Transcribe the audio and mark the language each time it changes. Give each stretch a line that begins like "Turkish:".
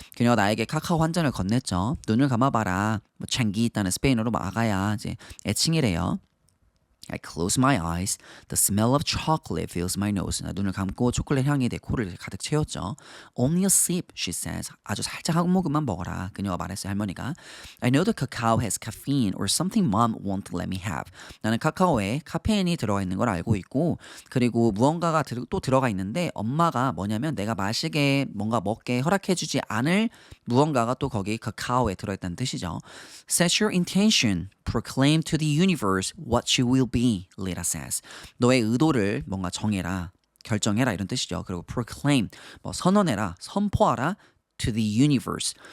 Korean: 그녀가 나에게 카카오 한 잔을 건넸죠. 눈을 감아봐라. 뭐 changuita는 스페인어로 아가야 이제 애칭이래요.
English: I close my eyes. The smell of chocolate fills my nose.
Korean: 눈을 감고 초콜릿 향이 내 코를 가득 채웠죠.
English: Only a sip, she says.
Korean: 아주 살짝 한 모금만 먹어라. 그녀가 말했어요, 할머니가.
English: I know the cacao has caffeine or something mom won't let me have.
Korean: 나는 카카오에 카페인이 들어가 있는 걸 알고 있고 그리고 무언가가 또 들어가 있는데 엄마가 뭐냐면 내가 마시게 뭔가 먹게 허락해주지 않을 무언가가 또 거기 카카오에 들어있다는 뜻이죠.
English: Set your intention. Proclaim to the universe what you will be, Lita says.
Korean: 너의 의도를 뭔가 정해라, 결정해라 이런 뜻이죠. 그리고 proclaim, 뭐 선언해라, 선포하라
English: to the universe.